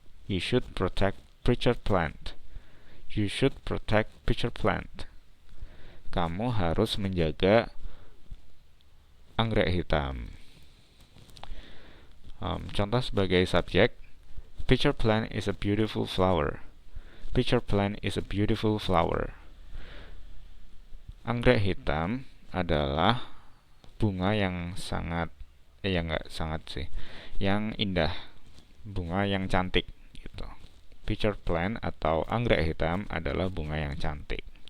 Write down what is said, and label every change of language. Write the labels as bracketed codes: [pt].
[en] You should protect pitcher plant. You should protect pitcher plant. [id] Kamu harus menjaga anggrek hitam. Contoh sebagai subjek, [en] pitcher plant is a beautiful flower. Pitcher plant is a beautiful flower. [id] Anggrek hitam adalah bunga yang sangat, enggak sangat sih, yang indah, bunga yang cantik gitu. Pitcher plant atau anggrek hitam adalah bunga yang cantik.